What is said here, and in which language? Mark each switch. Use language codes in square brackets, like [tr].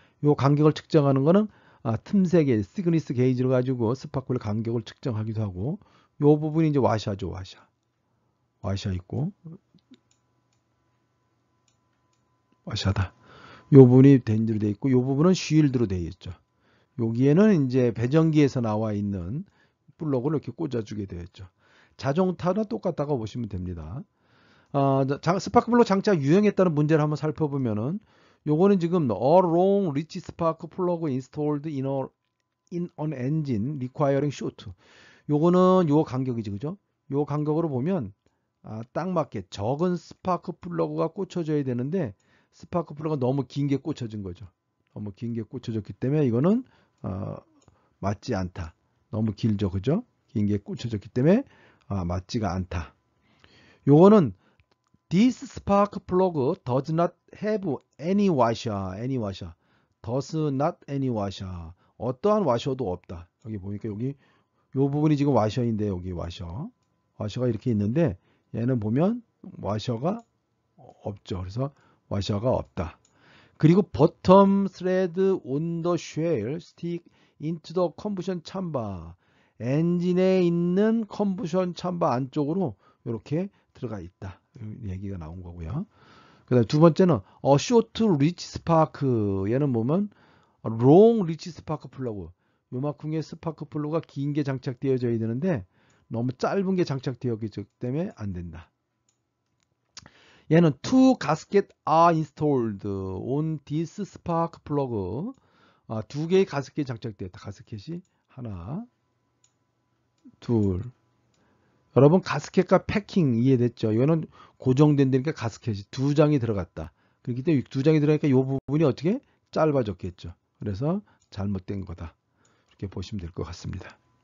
[ko] 이 간격을 측정하는 거는 틈새 게이지, 시그니스 게이지를 가지고 스파크의 간격을 측정하기도 하고, 이 부분이 이제 와샤죠, 와샤 있고, 와샤다. 이 부분이 덴지로 되어 있고, 이 부분은 쉴드로 되어 있죠. 여기에는 이제 배전기에서 나와 있는 플러그를 이렇게 꽂아주게 되어 있죠. 자동차나 똑같다고 보시면 됩니다. 스파크 플러그 장착 유형에 따른 문제를 한번 살펴보면은, 요거는 지금 [en] a long reach spark plug installed in an engine requiring shoot. [ko] 요거는 요 간격이지, 그죠? 요 간격으로 보면 딱 맞게 적은 스파크 플러그가 꽂혀져야 되는데, 스파크 플러그가 너무 긴 게 꽂혀진 거죠. 너무 긴 게 꽂혀졌기 때문에 이거는 맞지 않다. 너무 길죠, 그죠? 긴 게 꽂혀졌기 때문에 맞지가 않다. 요거는 [en] This spark plug does not have any washer. does not any washer. [ko] 어떠한 와셔도 없다. 여기 보니까 여기 요 부분이 지금 와셔인데, 여기 와셔가 이렇게 있는데, 얘는 보면 와셔가 없죠. 그래서 와셔가 없다. 그리고 [en] bottom thread on the shell stick into the combustion chamber. [ko] 엔진에 있는 컴부션 참바 안쪽으로 이렇게 들어가 있다. 얘기가 나온 거고요. 그다음 두 번째는 [en] short reach spark. [ko] 얘는 보면 [en] long reach spark plug. [ko] 요만큼의 스파크 플러그가 긴 게 장착되어져야 되는데 너무 짧은 게 장착되어 있기 때문에 안 된다. 얘는 [en] two gasket are installed on this spark plug. [ko] 두 개의 가스켓이 장착되었다. 가스켓이 하나, 둘. 여러분 가스켓과 패킹 이해됐죠? 이거는 고정된 데니까 가스켓이 두 장이 들어갔다. 그렇기 때문에 두 장이 들어가니까 이 부분이 어떻게 짧아졌겠죠. 그래서 잘못된 거다. 이렇게 보시면 될 것 같습니다.